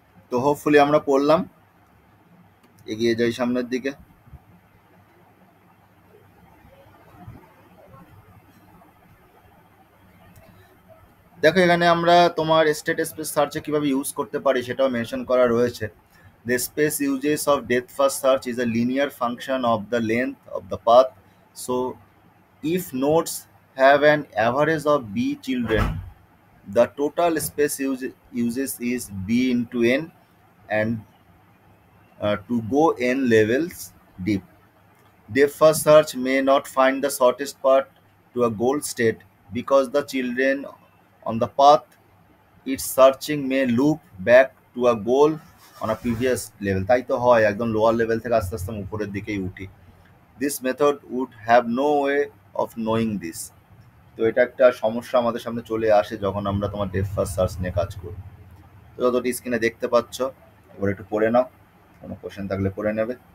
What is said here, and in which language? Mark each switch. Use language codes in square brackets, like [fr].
[bn] তো হোপফুলি আমরা পড়লাম, এগিয়ে যাই সামনের দিকে। দেখো এখানে আমরা তোমার স্টেট স্পেস সার্চে কিভাবে ইউজ করতে পারি সেটাও মেনশন করা রয়েছে। [en] The space uses of depth first search is a linear function of the length of the path. So if nodes have an average of b children, the total space uses is b into n, and to go n levels deep. Depth first search may not find the shortest path to a goal state because the children on the path it's searching may loop back to a goal on a previous level. [bn] তাই তো হয়, একদম lower level থেকে আস্তে আস্তে উপরের দিকেই উঠি। [en] This method would have no way of knowing this. [bn] তো এটা একটা সমস্যা আমাদের সামনে চলে আসে যখন আমরা তোমার ডেপথ ফার্স্ট সার্চ নিয়ে কাজ করি। তো যতটি স্ক্রিনে দেখতে পাচ্ছ, এবার একটু পড়ে নাও, কোনো কোশ্চেন থাকলে পড়ে নেবে।